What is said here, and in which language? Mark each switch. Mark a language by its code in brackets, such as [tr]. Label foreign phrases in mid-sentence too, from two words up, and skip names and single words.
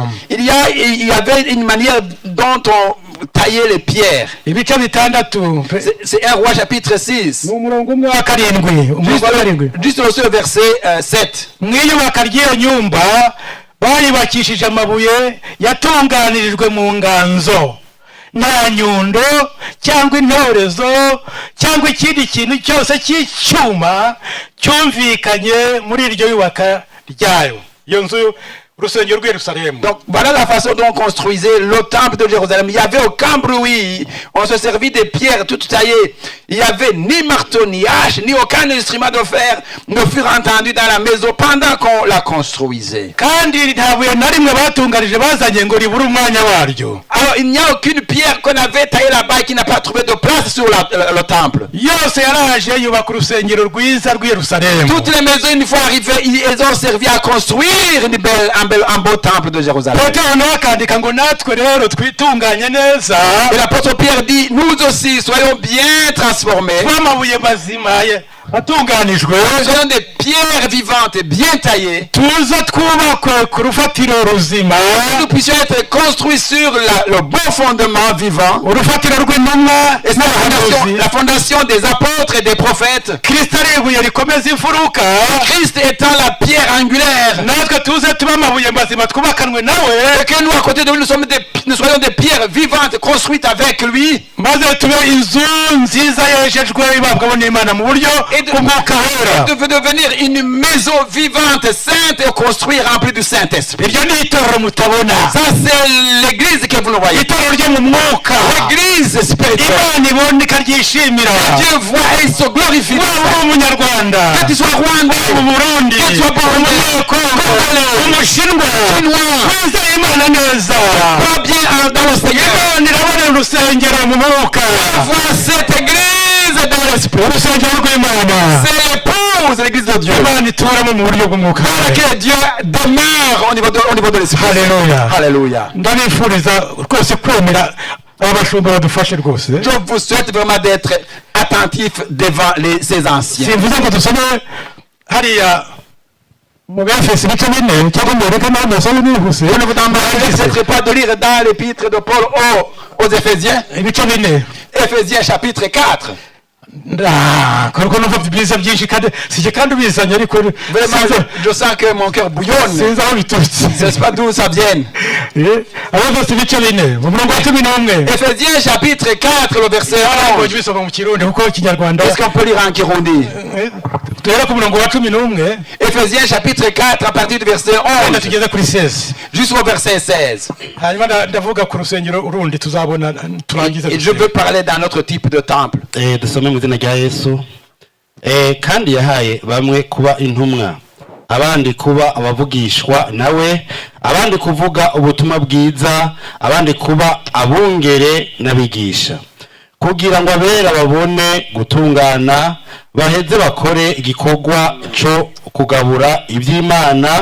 [fr] Il y avait une manière dont on taillait les pierres. [rw] ibice bitandatu. [fr] C'est un roi chapitre 6. [rw] ni umurongo umwe wa karindwi, umurongo wa karindwi. [fr] Juste au verset 7. [rw] mwiyubaka ry'iyo nyumba bayubakishije amabuye yatunganirijwe mu nganzo, nta nyundo cyangwa intorezo cyangwa ikindi kintu cyose cy'icyuma cyumvikanye muri iryo yubaka ryayo, iyo nzu urusengero rw'i Yerusalemu. [fr] Donc voilà la façon dont on construisait le temple de Jérusalem. Il n'y avait aucun bruit. On se servit des pierres toutes taillées. Il n'y avait ni marteau, ni hache, ni aucun instrument de fer ne furent entendus dans la maison pendant qu'on la construisait. [rw] kandi nta buye na rimwe batunganije bazanye ngo ribure umwanya waryo. [fr] Alors il n'y a aucune pierre pierre qu'on avait taillée là-bas et qui n'a pas trouvé de place sur le temple. [rw] yose yaraje yubaka urusengero rwiza rw'i Yerusalemu. [fr] Toutes les maisons, une fois arrivées, ils ont servi à construire un beau temple de Jérusalem. [rw] Petero nawe akandika ngo natwe rero twitunganye neza [fr] Et l'apôtre Pierre dit, nous aussi, soyons bien transformés. [rw] tw'amabuye mazima atunganijwe, [fr] Soyons des pierres vivantes, bien taillées. [rw] tuza twubakwe ku rufatiro ruzima, [fr] Que nous puissions être construits sur le bon fondement vivant. [rw] urufatiro rw'intumwa [fr] Et c'est [rw] n'abahanuzi. [fr] la fondation des apôtres et des prophètes. [rw] Kristo ari ibuye rikomeza imfuruka, [fr] Christ étant la pierre angulaire. [rw] natwe tuze tube amabuye mazima twubakanwe nawe, [fr] Et que nous, à côté de lui, nous soyons des pierres vivantes construites avec lui. [rw] maze tube inzu nziza yejejwe ibabwaho n'Imana mu buryo [fr] Et de [rw] bw'umwuka wera. [fr] devenir une maison vivante, sainte et construite remplie du Saint-Esprit. [rw] Iryo ni itorero mutabona, [fr] Ça, c'est l'église que vous le voyez. [rw] itorero ryo mu mwuka, [fr] L'église spirituelle. [rw] Imana ibona ikaryishimira. [fr] Dieu voit et il se glorifie. [rw] waba uri umunyarwanda, [fr] Que tu sois rwandais, [rw] mu Burundi, [fr] que tu sois burundais, [rw] umunyekongo, umushinwa, [fr] chinois, [rw] wizeye Imana neza. [fr] pas bien dans le Seigneur. [rw] Imana irabona urusengero mu mwuka, [fr] Vois cette église dans l'esprit. [rw] urusengero rw'Imana. [fr] C'est l'épouse, l'église de Dieu. [rw] Imana ituramo mu buryo bw'umwuka. [fr] Que Dieu demeure au niveau de l'esprit. [rw] Haleluya. [fr] Alléluia. [rw] ndabifuriza rwose kwemera abashumba badufashe rwose. [fr] Je vous souhaite vraiment d'être attentif devant ces anciens. [rw] simvuze ngo dusome hariya mu Befeso ibice 4 cyangwa mwereke naho nasome nihuse. [fr] Je ne vous demanderai pas de lire dans l'épître de Paul aux Éphésiens. [rw] ibice 4. [fr] Éphésiens chapitre 4. [rw] Kuko numva byiza byinshi kandi sije kandi ubizanye ariko [fr] Vraiment, je sens que mon cœur bouillonne. [rw] sinzi aho biturutse. [fr] Je ne sais pas d'où ça vient. [rw] Abefeso ibice 4 mu murongo wa 11. [fr] Éphésiens chapitre 4, le verset [rw] ngo [fr] 11. [rw] bisoma mu kirundi kuko ikinyarwanda [fr] Est-ce qu'on peut lire en Kirundi? [rw] tuhera ku murongo wa 11 [fr] Éphésiens chapitre 4 à partir du verset [rw] kandi [fr] 11 [rw] tugeze kuri 16. [fr] jusqu'au verset 16. [rw] hanyuma ndavuga ku rusengero urundi tuzabona turangize. [fr] Et je veux parler d'un autre type de temple. [rw] dusome mu izina rya Yesu. Kandi yahaye bamwe kuba intumwa, abandi kuba abavugishwa nawe, abandi kuvuga ubutumwa bwiza, abandi kuba abungere n'abigisha, kugira ngo abera babone gutungana, baheze bakore igikorwa cyo kugabura iby'Imana,